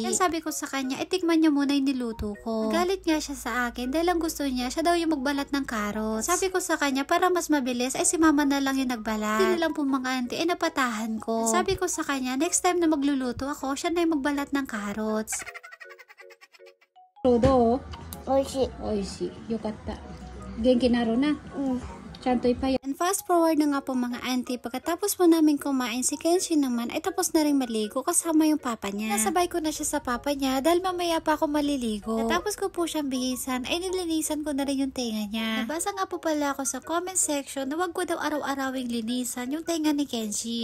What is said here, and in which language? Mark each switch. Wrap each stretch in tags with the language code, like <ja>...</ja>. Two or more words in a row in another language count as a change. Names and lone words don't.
<tl>Kaya sabi ko sa kanya, tikman niya muna yung niluto ko. Galit nga siya sa akin dahil ang gusto niya, siya daw yung magbalat ng carrots. Sabi ko sa kanya, para mas mabilis, ay si mama na lang yung nagbalat. Hindi na lang po mga auntie, napatahan ko. Sabi ko sa kanya,</tl> <en>next time</en> <tl>na magluluto ako, siya na yung magbalat ng carrots. Rodo,</tl> <ja>おいしい。おいしい。よかった。元気なるな。ちゃんといっぱい。</ja> <en>And fast forward</en> <tl>na nga po mga auntie, pagkatapos po namin kumain, si Kenshin naman ay tapos na rin maligo kasama yung papa niya. Nasabay ko na siya sa papa niya dahil mamaya pa ako maliligo. Natapos ko po siyang bihisan, ay nilinisan ko na rin yung tenga niya. Nabasa nga po pala ako sa comment section na wag ko daw araw-arawing linisan yung tenga ni Kenshin.</tl>